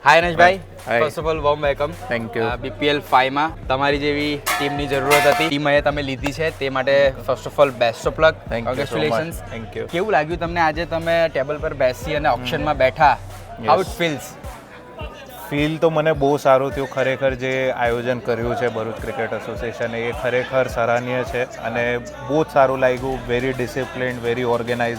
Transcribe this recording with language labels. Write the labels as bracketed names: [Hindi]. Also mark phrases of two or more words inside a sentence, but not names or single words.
[Gujarati] હાય નરેશભાઈ, [English] Hi. first of all warm welcome. Thank you. [Gujarati] BPL 5 માં તમારી જેવી ટીમની જરૂરત હતી, ટીમ અહીંયા તમે લીધી છે તે માટે [English] first of all best of luck. Thank you so much. કોંગ્રેચ્યુલેશન્સ. Thank you. [Gujarati] કેવું લાગ્યું તમને આજે તમે ટેબલ પર બેસી અને ઓપ્શનમાં બેઠા? [English] how it feels? [Gujarati] ફીલ તો મને બહુ સારું થયું. ખરેખર જે આયોજન કર્યું છે ભરૂચ ક્રિકેટ એસોસિએશને એ ખરેખર સરાહનીય છે અને બહુ જ સારું લાગ્યું. [English] very disciplined, very organize.